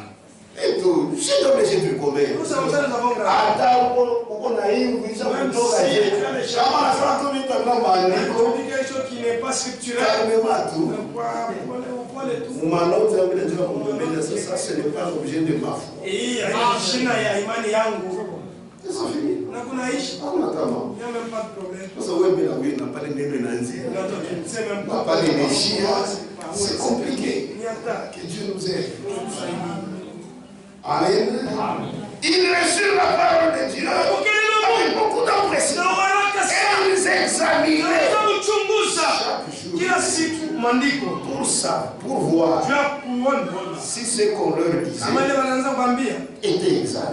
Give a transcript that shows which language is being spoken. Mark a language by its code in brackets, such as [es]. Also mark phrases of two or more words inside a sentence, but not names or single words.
[fr] Et tout, je dois les jeter combien. Attends, on a eu une vision de tout. Quelque chose qui n'est pas scripturel. Ça, ce n'est pas l'objet de ma foi. [sw] Et jina ya imani yangu. [fr] C'est fini. [sw] Na kunaishi. [fr] On attend. Il n'y a même pas de problème. [sw] Sasa wewe bila wewe unapata neno inaanzia. Hapa nimeishia. [fr] C'est compliqué. Que Dieu nous aide. Amen. Ils reçurent la parole de Dieu avec beaucoup d'impression. Et ils examinaient chaque jour pour ça, pour voir si ce qu'on leur disait était exact.